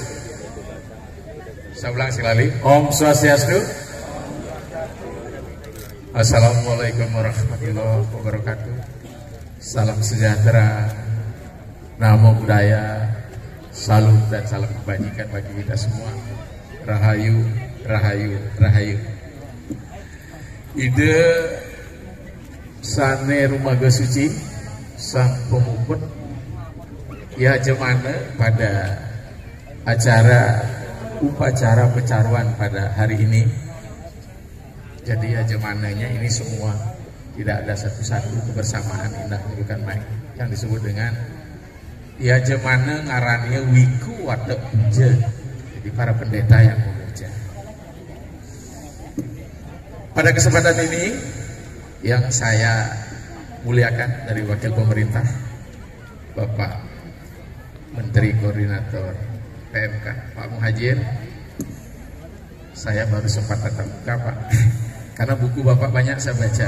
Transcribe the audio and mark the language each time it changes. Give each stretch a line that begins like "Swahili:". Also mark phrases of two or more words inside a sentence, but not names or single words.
Indonesian: Saya ulang sekali,
Balinese: Om Swastiastu.
Arabic: السلام عليكم ورحمة الله وبركاته.
Indonesian: Salam sejahtera,
Pali: namo buddhaya,
Indonesian: salut dan salam kebajikan bagi kita semua.
Balinese: Rahayu, rahayu, rahayu. Ide sane rumaga suci sang pemuput ya jemana
Indonesian: pada upacara pecaruan pada hari ini. Jadi ya jemananya ini semua, tidak ada satu-satu kebersamaan indah bukan main yang disebut dengan ya jemana
Balinese: ngarannya wiku watek puja.
Indonesian: Jadi para pendeta yang memuja. Pada kesempatan ini yang saya muliakan dari wakil pemerintah, Bapak Menteri Koordinator PMK Pak Muhajir, saya baru sempat tatap muka Pak, karena buku Bapak banyak saya baca.